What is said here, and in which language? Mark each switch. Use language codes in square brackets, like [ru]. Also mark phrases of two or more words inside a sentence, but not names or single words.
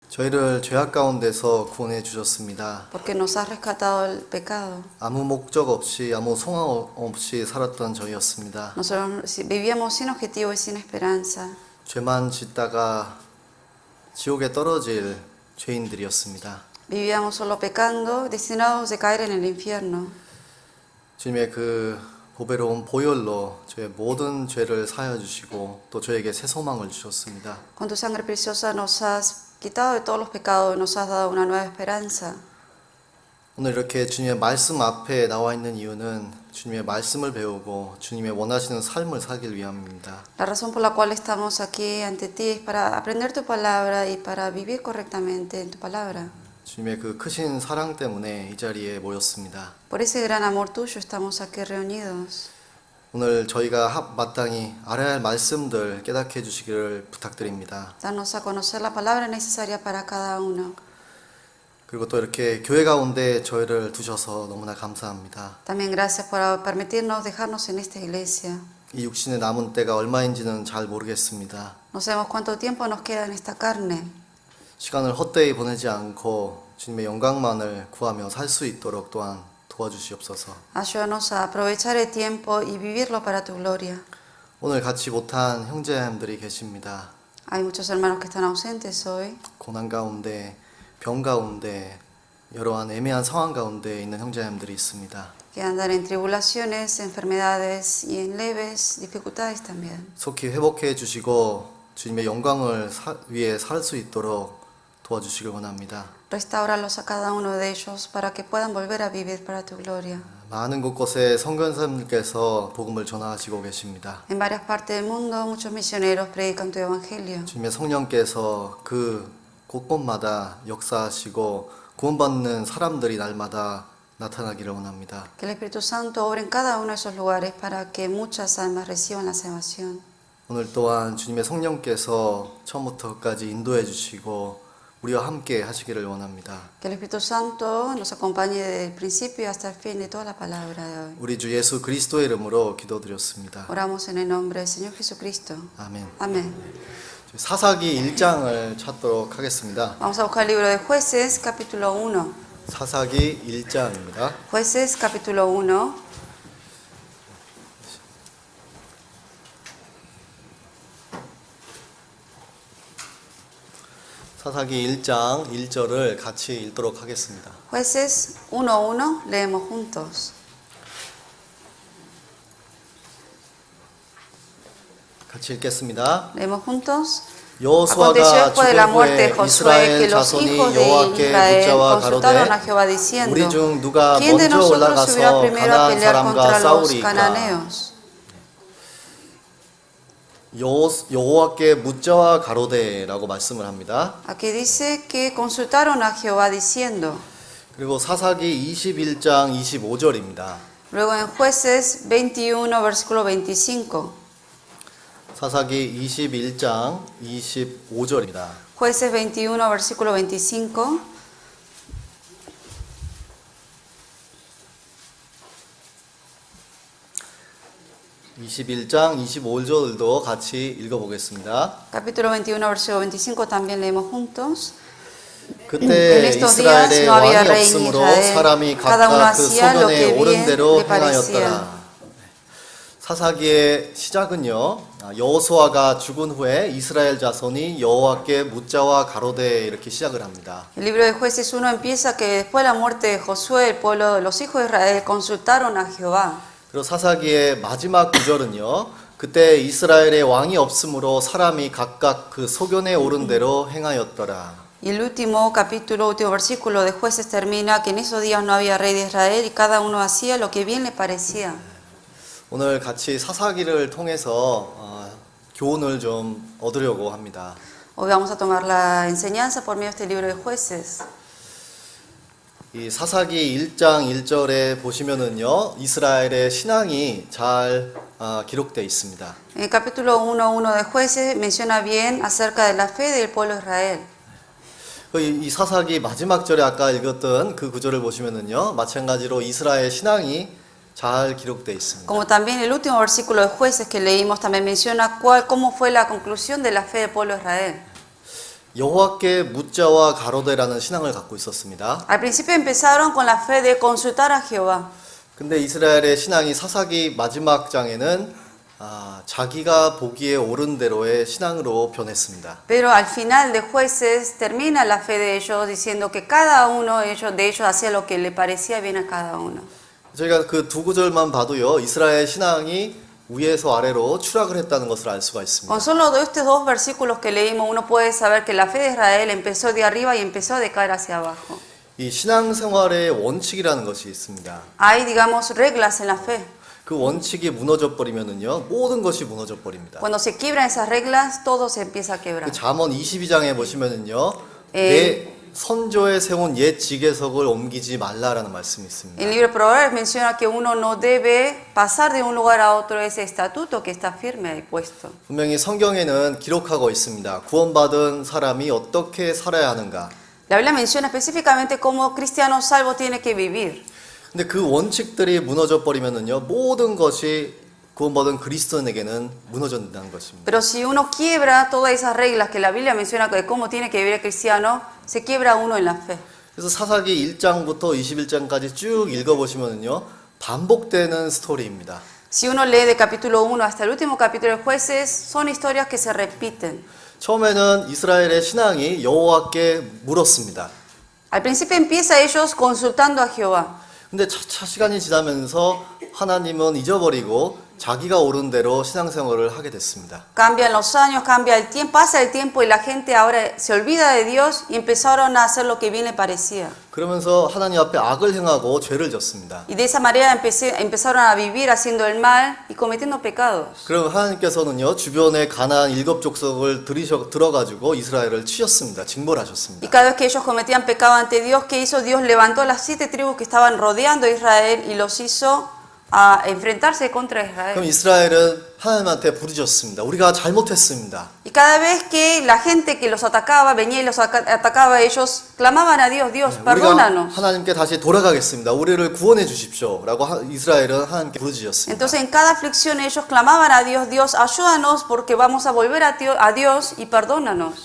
[ko] 저희를 죄악 가운데서 구원해 주셨습니다. [es] porque nos has rescatado del pecado. [ko] 아무 목적 없이 아무 소망 없이 살았던 저희였습니다. [es] Nosotros vivíamos sin objetivo y sin esperanza. [ko] 죄만 짓다가 지옥에 떨어질 죄인들이었습니다. [es] Vivíamos solo pecando, destinados a caer en el infierno. [ko] 주님의 그 보배로운 보혈로 저의 모든 죄를 사하여 주시고 또 저에게 새 소망을 주셨습니다. [es] Con tu sangre preciosa nos has quitado de todos los pecados y nos has dado una nueva esperanza. [ko] 오늘 이렇게 주님의 말씀 앞에 나와 있는 이유는 주님의 말씀을 배우고 주님의 원하시는 삶을 살길 위함입니다. [es] La razón por la cual estamos aquí ante ti es para aprender tu palabra y para vivir correctamente en tu palabra. [ko] 주님의 그 크신 사랑 때문에 이 자리에 모였습니다. [es] Por ese gran amor tuyo estamos aquí reunidos. [ko] 오늘 저희가 마땅히 알아야 할 말씀들 깨닫게 해주시기를 부탁드립니다. [es] Danos a conocer la palabra necesaria para cada uno. [ko] 그리고 또 이렇게 교회 가운데 저희를 두셔서 너무나 감사합니다. [es] También gracias por permitirnos dejarnos en esta iglesia. [ko] 이 육신의 남은 때가 얼마인지는 잘 모르겠습니다. [es] No sabemos cuánto tiempo nos queda en esta carne. [ko] 시간을 헛되이 보내지 않고 주님의 영광만을 구하며 살 수 있도록 또한 도와주시옵소서. [es] Ayúdanos a aprovechar el tiempo y vivirlo para tu gloria. [ko] 오늘 같이 못한 형제님들이 계십니다. [es] Hay muchos hermanos que están ausentes hoy. [ko] 고난 가운데, 병 가운데, 여러한 애매한 상황 가운데 있는 형제님들이 있습니다. [es] Que andan en tribulaciones, enfermedades y en leves dificultades también. [ko] 속히 회복해 주시고 주님의 영광을 위해 살 수 있도록 도와주시길 원합니다. [es] Restáuralos a cada uno de ellos para que puedan volver a vivir para tu gloria. [ko] 많은 곳곳에 선교사님들께서 복음을 전하시고 계십니다. [es] En varias partes del mundo, muchos misioneros predican tu evangelio. [ko] 주님의 성령께서 그 곳곳마다 역사하시고 구원받는 사람들이 날마다 나타나기를 원합니다. [es] Que el Espíritu Santo obre en cada uno de esos lugares para que muchas almas reciban la salvación. [ko] 오늘 또한 주님의 성령께서 처음부터 끝까지 인도해 주시고 우리와 함께 하시기를 원합니다. [es] Que el Espíritu Santo nos acompañe desde el principio hasta el fin de toda la palabra de hoy. [ko] 우리 주 예수 그리스도의 이름으로 기도드렸습니다. [es] Oramos en el nombre del Señor Jesucristo. [ko] 아멘. [es] Amén. [ko] 사사기 1장을 찾도록 하겠습니다. [es] Vamos a buscar el libro de Jueces, capítulo 1. [ko] 사사기 1장입니다. [es] Jueces, capítulo 1. [ko] 사사기 1장 1절을 같이 읽도록 하겠습니다. [es] Jueces 1:1, leemos juntos. [ko] 같이 읽겠습니다. [es] Leemos juntos. [ko] 여호수아가 [es] Aconteció después de la [ko] 죽은 [es] muerte de [ko] 후에 [es] Josué que [ko] 이스라엘 [es] los [ko] 자손이 [es] hijos de [ko] 여호와께 [es] Israel [ko] 묻자와 [es] consultaron a [ko] 가로되 [es] Jehová diciendo: [ko] 우리 중 누가 [es] ¿Quién de [ko] 먼저 [es] nosotros subirá [ko] 올라가서 [es] primero a [ko] 가나안 [es] pelear [ko] 사람과 [es] contra los [ko] 싸우리까? [es] cananeos? [ko] 여호와께 묻자와 가로되라고 말씀을 합니다. [es] Aquí dice que consultaron a Jehová diciendo. [ko] 그리고 사사기 21장 25절입니다. [es] Luego en Jueces 21, versículo 25. [ko] 사사기 21장 25절입니다. [es] Jueces 21, versículo 25. [ko] (21장 25절도) 같이 읽어보겠습니다. [es] Capítulo 21, versículo 25 también leemos juntos. [ko] 그때 [es] estos días [ko] 이스라엘에 [es] no había [ko] 왕이 [es] rey en [ko] 없으므로 [es] Israel. [ko] 사람이 [es] Cada uno [ko] 각각 그 [es] hacía lo que [ko] 소견에 옳은 [es] bien [ko] 대로 [es] le parecía. [ko] 행하였더라. 사사기의 시작은요, 여호수아가 죽은 후에 이스라엘 자손이 여호와께 묻자와 가로되 이렇게 시작을 합니다. [es] El libro de Jueces 1 empieza que después de la muerte de Josué, el pueblo, los hijos de Israel consultaron a Jehová. [ko] 그리고 사사기의 마지막 구절은요, 그때 이스라엘에 왕이 없으므로 사람이 각각 그 소견에 옳은 대로 행하였더라. [es] Y el último capítulo, último versículo de Jueces termina que en esos días no había rey de Israel y cada uno hacía lo que bien le parecía. [ko] 오늘 같이 사사기를 통해서 교훈을 좀 얻으려고 합니다. [es] Hoy vamos a tomar la enseñanza por medio de este libro de Jueces. [ko] 이 사사기 1장 1절에 보시면은요, 이스라엘의 신앙이 잘 기록되어 있습니다. [es] En el capítulo 1:1 de Jueces menciona bien acerca de la fe del pueblo de Israel. [ko] 이 사사기 마지막 절에 아까 읽었던 그 구절을 보시면은요, 마찬가지로 이스라엘 신앙이 잘 기록되어 있습니다. [es] Como también el último versículo de Jueces que leímos también menciona cómo fue la conclusión de la fe del pueblo de Israel. [ko] 여호와께 묻자와 가로되라는 신앙을 갖고 있었습니다. [es] Al principio empezaron con la fe de consultar a Jehová. [ko] 근데 이스라엘의 신앙이 사사기 마지막 장에는 자기가 보기에 옳은 대로의 신앙으로 변했습니다. [es] Pero al final de Jueces termina la fe de ellos diciendo que cada uno de ellos hacía lo que le parecía bien a cada uno. [ko] 저희가 그 두 구절만 봐도요, 이스라엘 신앙이 위에서 아래로 추락을 했다는 것을 알 수가 있습니다. [es] Con solo estos dos versículos que leímos, uno puede saber que la fe de Israel empezó de arriba y empezó a decaer hacia abajo. [ko] 이 신앙생활의 원칙이라는 것이 있습니다. [es] Hay, digamos, reglas en la fe. [ko] 그 원칙이 무너져 버리면은요, 모든 것이 무너져 버립니다. [es] Cuando se quiebran esas reglas, todo se empieza a quebrar. [ko] 그 잠언 22장에 보시면은요, 에. 내 선조에 세운 옛 지계석을 옮기지 말라라는 말씀이 있습니다. [es] El libro de Proverbios menciona que uno no debe pasar de un lugar a otro ese estatuto que está firme ahí puesto. [ko] 분명히 성경에는 기록하고 있습니다. 구원받은 사람이 어떻게 살아야 하는가. [es] La Biblia menciona específicamente cómo cristiano salvo tiene que vivir. [ko] 근데 그 원칙들이 무너져 버리면은요, 모든 것이 구원받은 그리스도인에게는 무너진다는 것입니다. [es] Pero si uno quiebra todas esas reglas que la Biblia menciona de cómo tiene que vivir el cristiano, se quiebra uno en la fe. [ko] 그래서 사사기 1장부터 21장까지 쭉 읽어보시면은요, 반복되는 스토리입니다. [es] Si uno lee de capítulo 1 hasta el último capítulo de Jueces, son historias que se repiten. [ko] 처음에는 이스라엘의 신앙이 여호와께 물었습니다. [es] Al principio empieza ellos consultando a Jehová. [ko] 근데 차차 시간이 지나면서 하나님은 잊어버리고 자기가 옳은 대로 신앙생활을 하게 됐습니다. [es] Cambian los años, cambia el tiempo, pasa el tiempo y la gente ahora se olvida de Dios y empezaron a hacer lo que bien le parecía. [ko] 그러면서 하나님 앞에 악을 행하고 죄를 졌습니다. [es] Y de esa manera empezaron a vivir haciendo el mal y cometiendo pecados. [ko] 그럼 하나님께서는요, 주변에 가나안 7족속을 들어가지고 이스라엘을 치셨습니다. 징벌 하셨습니다. [es] Y cada vez que ellos cometían pecado ante Dios, ¿qué hizo? Dios levantó las 7 tribus que estaban rodeando a Israel y los hizo a enfrentarse contra [ko] 그럼 [es] Israel. [ko] 이스라엘은 하나님한테 부르짖었습니다. 우리가 잘못했습니다. [es] Y cada vez que la gente que los atacaba venía y los atacaba, ellos clamaban a Dios, Dios, [ko] 우리가 [es] perdónanos. [ko] 하나님께 다시 돌아가겠습니다. 우리를 구원해 주십시오. 라고 이스라엘은 하나님께 부르짖었습니다. [es] Entonces en cada aflicción ellos clamaban a Dios, Dios, ayúdanos porque vamos a volver a Dios y perdónanos.